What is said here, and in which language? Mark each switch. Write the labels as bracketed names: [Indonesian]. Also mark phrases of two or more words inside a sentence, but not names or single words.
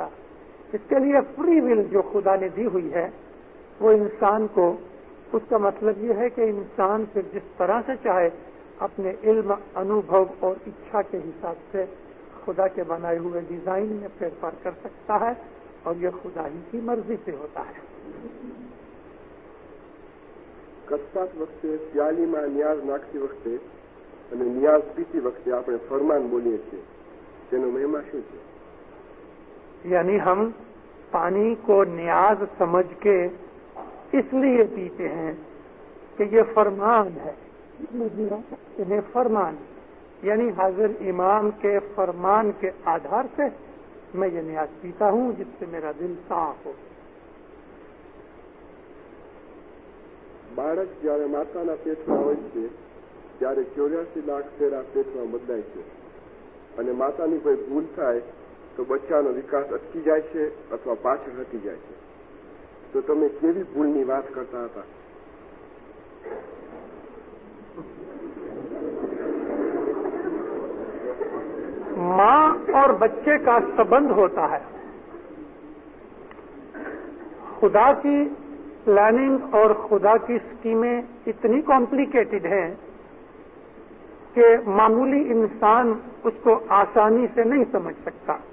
[Urdu] اس کے لیے [English] free will [Urdu] جو خدا نے دی ہوئی ہے وہ انسان کو، اس کا مطلب یہ ہے کہ انسان پھر جس طرح سے چاہے اپنے علم انوبھو اور اچھا کے حساب سے خدا کے بنائے ہوئے ڈیزائن میں پھیر پھار کر سکتا ہے، اور یہ خدا ہی کی مرضی سے ہوتا ہے۔ [Gujarati] કસરત વખતે પ્યાલીમાં ન્યાઝ નાખતી વખતે અને ન્યાઝ પીતી વખતે આપણે ફરમાન બોલીએ છીએ, તેનો મહિમા શું છે? [Urdu] یعنی ہم پانی کو نیاز سمجھ کے اس لیے پیتے ہیں کہ یہ فرمان ہے، انہیں فرمان یعنی حاضر امام کے فرمان کے آدھار سے میں یہ نیاز پیتا ہوں جس سے میرا دل صاف ہو۔ [Gujarati] બાળક જ્યારે માતાના પેટમાં હોય છે ત્યારે 84 લાખ ફેરા પેટમાં બદલાય છે, અને માતાની કોઈ ભૂલ થાય તો બચ્ચાનો વિકાસ અટકી જાય છે અથવા પાછળ હટી જાય છે। તો તમે કેવી ભૂલની વાત કરતા હતા? [Urdu] ماں اور بچے کا سبند ہوتا ہے۔ خدا کی پلاننگ اور خدا کی اسکیمیں اتنی کمپلیکیٹڈ ہیں کہ معمولی انسان اس کو آسانی سے نہیں سمجھ سکتا۔